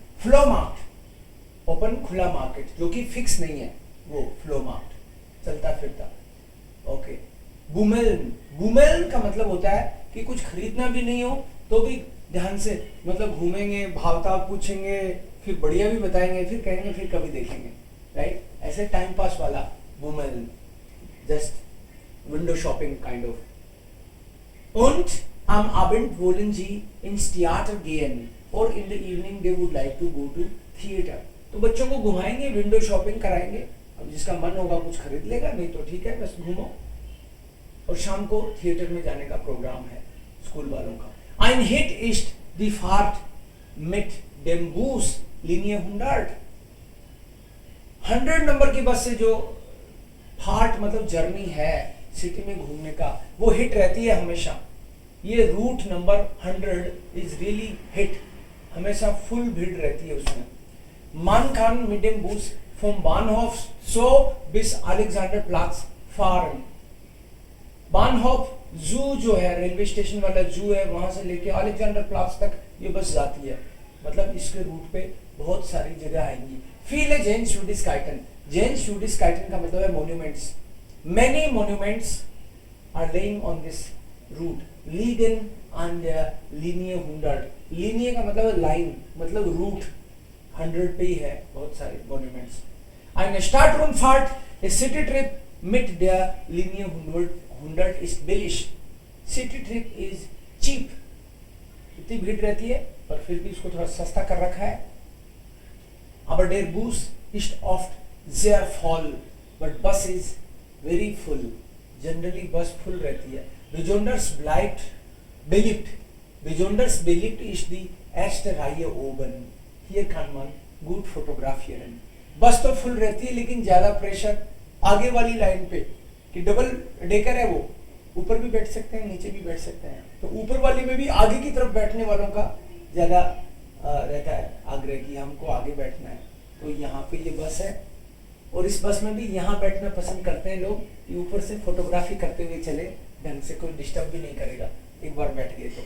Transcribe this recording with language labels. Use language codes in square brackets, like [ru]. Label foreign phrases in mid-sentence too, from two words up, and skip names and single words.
[hi] फ्लो मार्केट, ओपन खुला मार्केट जो कि फिक्स नहीं है, वो फ्लो मार्केट, चलता फिरता। ओके। बुमेल्न, बुमेल्न का मतलब होता है कि कुछ खरीदना भी नहीं हो तो भी ध्यान से, मतलब घूमेंगे, भावताव पूछेंगे, फिर बढ़िया भी बताएंगे, फिर कहेंगे, फिर कभी देखेंगे, राइट, ऐसे [en] time pass [hi] वाला बुमेल्न, [en] जस्ट window shopping kind of. [de] Und am Abend wollen sie ins Theater gehen [en] or in the evening they would like to go to theater. [hi] तो बच्चों को घुमाएंगे, [en] window shopping [hi] कराएंगे, अब जिसका मन होगा कुछ खरीद लेगा, नहीं तो ठीक है बस घूमो। और शाम को थिएटर में जाने का प्रोग्राम है स्कूल वालों का। [de] Ein Hit ist die Fahrt mit dem Bus Linie 100. [hi] 100 नंबर की बस से जो फार्ट मतलब जर्नी है सिटी में घूमने का, वो हिट रहती है हमेशा। ये [en] route number 100 is really hit, [hi] हमेशा फुल भीड़ रहती है उसमें। [de] man kann mit dem Bus vom Bahnhof so bis Alexanderplatz fahren. [hi] बानहोफ जू जो है, रेलवे स्टेशन वाला जू है, वहां से लेके अलेक्जेंडर प्लाट्स तक ये बस जाती है। मतलब इसके रूट पे बहुत सारी जगह आएंगी। [de] viele Sehenswürdigkeiten, Sehenswürdigkeiten [hi] का मतलब है मॉन्यूमेंट्स। [en] Many monuments are laying on this route, [de] liegen an der Linie 100. [hi] Linie का मतलब है लाइन, मतलब रूट 100 पे ही है बहुत सारे monuments. [de] Eine Stadtrundfahrt, [en] a city trip [de] mit der Linie 100 ist billig. [en] City trip is cheap. [hi] इतनी भीड़ रहती है पर फिर भी इसको थोड़ा सस्ता कर रखा है। [de] Aber der Bus ist oft sehr voll, [en] but Bus is very full. [hi] Generally बस फुल रहती है। [de] Besonders beliebt. Besonders beliebt ist die erste Reihe oben. Hier kann man gut fotografieren. [hi] बस तो फुल रहती है लेकिन ज्यादा प्रेशर आगे वाली लाइन पे, कि [en] double decker [hi] है वो, ऊपर भी बैठ सकते हैं नीचे भी बैठ सकते हैं, तो ऊपर वाली में भी आगे की तरफ बैठने वालों का ज्यादा रहता है आग्रह कि हमको आगे बैठना है। तो यहाँ पे ये बस है और इस बस में भी यहाँ बैठना पसंद करते हैं लोग कि ऊपर से फोटोग्राफी करते हुए चले, ढंग से कोई डिस्टर्ब भी नहीं करेगा एक बार बैठ गए तो।